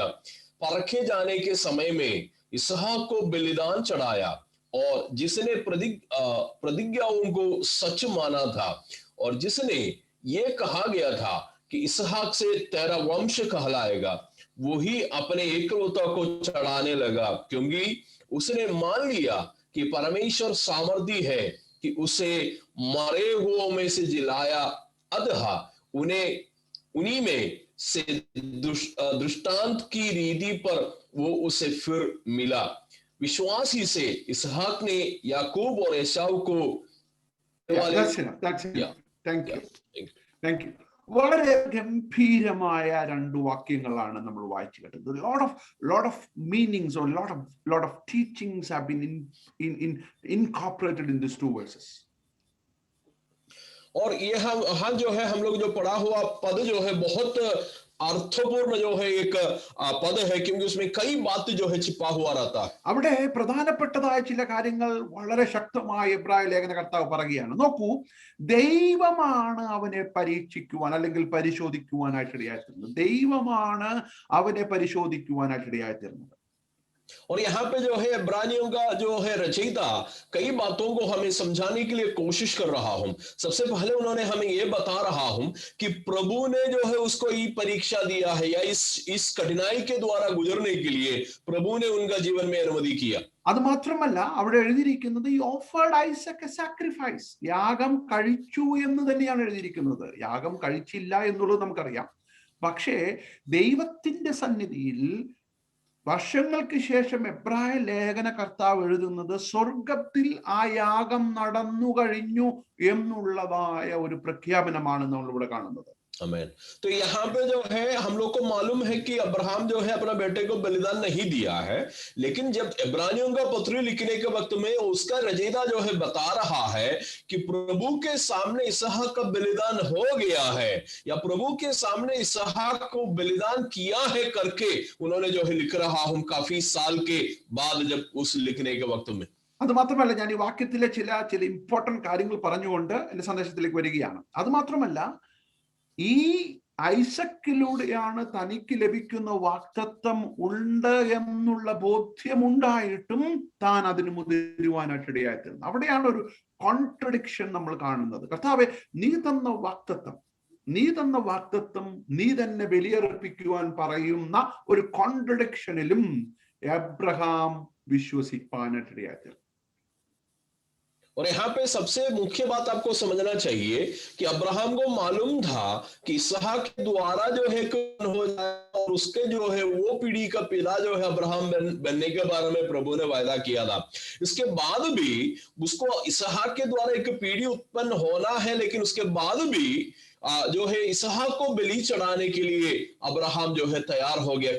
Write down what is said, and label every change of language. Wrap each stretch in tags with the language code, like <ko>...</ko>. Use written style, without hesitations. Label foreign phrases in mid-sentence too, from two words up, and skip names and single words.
<hi>परखे जाने के समय में इसहाक को बलिदान चढ़ाया, और जिसने प्रतिज्ञाओं को सच माना था, और जिसने ये कहा गया था कि इसहाक से तेरा वंश कहलाएगा, वो ही अपने एकलौता को चढ़ाने लगा, क्योंकि उसने मान लिया कि परमेश्वर सामर्थी है कि उसे मरे हुओं में से जिलाया. अतः उन्हीं में से दृष्टांत की रीति पर वो उसे फिर मिला. विश्वास ही से इसहाक ने याकूब और एसाव को</hi> <en>That's enough. Thank you.</en> <ml>വളരെ ഗംഭീരമായ രണ്ട് വാക്യങ്ങളാണ് നമ്മൾ വായിച്ചു കേട്ടത്.</ml> <en>lot of meanings or lot of teachings have been incorporated in these two verses.</en> <hi>और ये हम जो है हम लोग जो पढ़ा हुआ पद जो है बहुत अर्थपूर्ण जो है एक पद है, क्योंकि उसमें कई बातें जो है छिपा हुआ रहता है.</hi> <ml>അവിടെ പ്രധാനപ്പെട്ടതായ ചില കാര്യങ്ങൾ വളരെ ശക്തമായി എബ്രായ ലേഖനകർത്താവ് പറയുകയാണ്. നോക്കൂ, ദൈവമാണ് അവനെ പരീക്ഷിക്കുവാൻ അല്ലെങ്കിൽ പരിശോധിക്കുവാനായിട്ട് ഇടയായിത്തീരുന്നത്. ദൈവമാണ് അവനെ പരിശോധിക്കുവാനായിട്ട് ഇടയായിത്തീരുന്നത്.</ml> <hi>और यहाँ पे जो है इब्रानियों का जो है रचयिता कई बातों को हमें समझाने के लिए कोशिश कर रहा हूं. सबसे पहले उन्होंने हमें ये बता रहा हूं कि प्रभु ने जो है उसको ये परीक्षा दिया है, या इस कठिनाई के द्वारा गुजरने के लिए प्रभु ने उनका जीवन में अनुमति किया.</hi> <ml>അത് മാത്രമല്ല അവിടെ എഴുതിയിരിക്കുന്നത് ഈ</ml> <en>offered Isaac a sacrifice,</en> <ml>യാഗം കഴിച്ചു എന്ന് തന്നെയാണ് എഴുതിയിരിക്കുന്നത്. യാഗം കഴിച്ചില്ല എന്നുള്ളത് നമുക്കറിയാം. പക്ഷേ ദൈവത്തിന്റെ സന്നിധിയിൽ വർഷങ്ങൾക്ക് ശേഷം എബ്രായ ലേഖനകർത്താവ് എഴുതുന്നത് സ്വർഗത്തിൽ ആ യാഗം നടന്നു കഴിഞ്ഞു എന്നുള്ളതായ ഒരു പ്രഖ്യാപനമാണ് നമ്മൾ ഇവിടെ കാണുന്നത്.</ml> <hi>आमीन. तो यहाँ पे जो है हम लोग को मालूम है कि अब्राहम जो है अपना बेटे को बलिदान नहीं दिया है, लेकिन जब इब्रानियों का पत्री लिखने के वक्त में उसका रचयिता जो है बता रहा है कि प्रभु के सामने इसहाक का बलिदान हो गया है, या प्रभु के सामने इसहाक को बलिदान किया है करके उन्होंने जो है लिख रहा हूं काफी साल के बाद, जब उस लिखने के वक्त में.</hi> <ml>അത് മാത്രമല്ല, ഞാൻ ഈ വാക്യത്തിലെ ചില ഇമ്പോർട്ടന്റ് കാര്യങ്ങൾ പറഞ്ഞുകൊണ്ട് എന്റെ സന്ദേശത്തിലേക്ക് വരികയാണ്. അത് മാത്രമല്ല, ഈ ഐസക്കിലൂടെയാണ് തനിക്ക് ലഭിക്കുന്ന വാഗ്ദത്തം ഉണ്ട് എന്നുള്ള ബോധ്യമുണ്ടായിട്ടും താൻ അതിന് മുതിരുവാനായിട്ട് ഇടയായിത്തീരുന്നു. അവിടെയാണ് ഒരു കോൺട്രഡിക്ഷൻ നമ്മൾ കാണുന്നത്. കർത്താവേ, നീ തന്ന വാഗ്ദത്തം നീ തന്നെ ബലിയർപ്പിക്കുവാൻ പറയുന്ന ഒരു കോൺട്രഡിക്ഷനിലും എബ്രഹാം വിശ്വസിപ്പാനായിട്ട് ഇടയായിത്തീർന്നു.</ml> <hi>और यहाँ पे सबसे मुख्य बात आपको समझना चाहिए कि अब्राहम को मालूम था कि इसहाक के द्वारा जो है हो जाए, और उसके जो है वो पीढ़ी का पिता जो है अब्राहम बनने के बारे में प्रभु ने वायदा किया था. इसके बाद भी उसको इसहाक के द्वारा एक पीढ़ी उत्पन्न होना है, लेकिन उसके बाद भी जो है इसहाक को बलि चढ़ाने के लिए अब्राहम जो है तैयार हो गया.</hi>